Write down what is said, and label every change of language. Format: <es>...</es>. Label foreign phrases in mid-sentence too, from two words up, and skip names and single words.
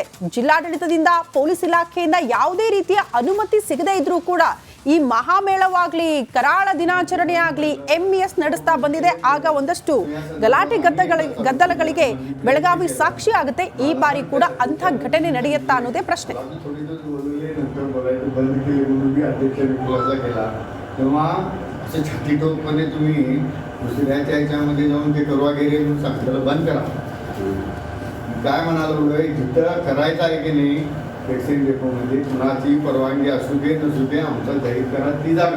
<kn>ಜಿಲ್ಲಾಡಳಿತದಿಂದ, ಪೊಲೀಸ್ ಇಲಾಖೆಯಿಂದ ಯಾವುದೇ ರೀತಿಯ ಅನುಮತಿ ಸಿಗದೇ ಇದ್ರೂ ಕೂಡ ಈ ಮಹಾಮೇಳವಾಗ್ಲಿ, ಕರಾಳ ದಿನಾಚರಣೆ ಆಗ್ಲಿ ಎಂಇಎಸ್ ನಡೆಸ್ತಾ ಬಂದಿದೆ. ಆಗ ಒಂದಷ್ಟು ಗಲಾಟೆ ಗದ್ದಲಗಳಿಗೆ ಬೆಳಗಾವಿ ಸಾಕ್ಷಿ ಆಗುತ್ತೆ. ಈ ಬಾರಿ ಕೂಡ ಅಂಥ ಘಟನೆ ನಡೆಯುತ್ತಾ ಅನ್ನೋದೇ ಪ್ರಶ್ನೆ.</kn> <mr>असं छातीटोपणे तुम्ही दुसऱ्याच्या ह्याच्यामध्ये जाऊन ते करवा गेले म्हणून सांगितलं बंद करा. काय म्हणालो जिथं करायचं आहे की नाही</mr> <en>vaccine depot</en> <mr>कुणाची परवानगी असू दे नसू दे आमचं जाहीर करा ती जागा.</mr>